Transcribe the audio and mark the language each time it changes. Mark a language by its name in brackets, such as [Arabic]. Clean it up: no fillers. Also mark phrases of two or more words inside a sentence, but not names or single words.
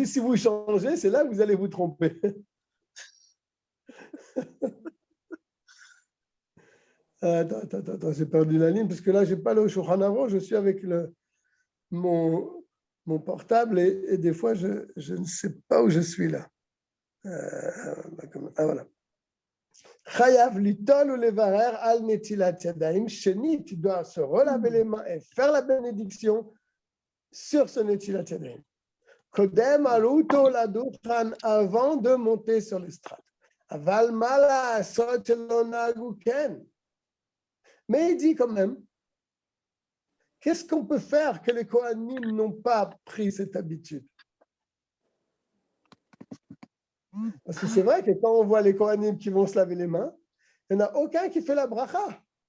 [French] Si vous changez, c'est là que vous allez vous tromper. Attends, j'ai perdu la ligne parce que là, je n'ai pas le Shulchan Aruch, je suis avec mon portable et des fois, je ne sais pas où je suis là. Voilà. [Hebrew] חייב ליטול או לברך על נטילת ידיים שנית, [French] tu dois se relaver les mains et faire la bénédiction sur ce [Hebrew] נטילת ידיים. קודם עלותו לדוכן, [French] avant de monter sur l'estrade. [Hebrew] אבל מה לעשות לא נהגו כן. [French] Mais il dit quand même, qu'est-ce qu'on peut faire que les Kohanim n'ont pas pris cette habitude? Parce que c'est vrai que quand on voit les Kohanim qui vont se laver les mains, il n'y en a aucun qui fait la bracha.